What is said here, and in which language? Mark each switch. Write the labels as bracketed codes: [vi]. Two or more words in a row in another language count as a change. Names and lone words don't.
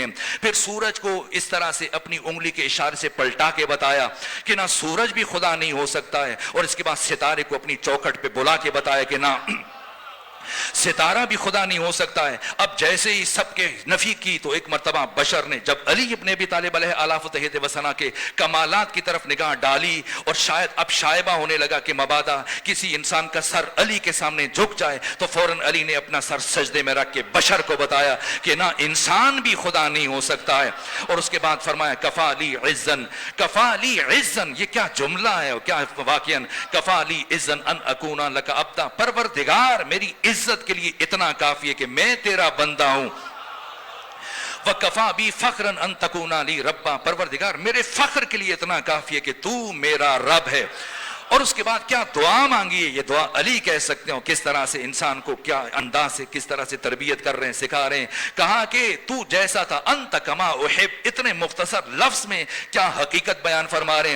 [ur] پھر سورج کو اس طرح سے اپنی انگلی کے اشارے سے پلٹا کے بتایا کہ نہ سورج بھی خدا نہیں ہو سکتا ہے۔ اور اس کے بعد ستارے کو اپنی چوکھٹ پہ بلا کے بتایا کہ نہ، ستارہ بھی خدا نہیں ہو سکتا ہے۔ اب جیسے ہی سب کے نفی کی تو ایک مرتبہ بشر نے جب علی ابن ابی طالب [ar] علیہ آلاف و تہید و ثنا [ur] کے کمالات کی طرف نگاہ ڈالی اور شاید اب شائبہ ہونے لگا کہ مبادا کسی انسان کا سر علی کے سامنے جھک جائے، تو فوراً علی نے اپنا سر سجدے میں رکھ کے بشر کو بتایا کہ نہ انسان بھی خدا نہیں ہو سکتا ہے۔ اور اس کے بعد فرمایا [ar] کفا لی عزن، کفا لی عزن، [ur] یہ کیا جملہ ہے اور کیا واقعاً، [ar] کفا لی عزن ان اکونا لک عبدا، [ur] پروردگار میری عزت کے لیے اتنا کافی ہے کہ میں تیرا بندہ ہوں۔ [ar] وَكَفَى بِي فَخْرًا أَن تَكُونَ لِي رَبًّا، [ur] پروردگار میرے فخر کے لیے اتنا کافی ہے کہ تو میرا رب ہے۔ اور اس کے بعد کیا دعا مانگی ہے، یہ دعا علی کہہ سکتے ہو، کس طرح سے انسان کو کیا انداز سے کس طرح سے تربیت کر رہے ہیں، سکھا رہے ہیں۔ کہا کہ تو جیسا تھا، [ar] انت کما احب، [ur] اتنے مختصر لفظ میں کیا حقیقت بیان فرما رہے ہیں۔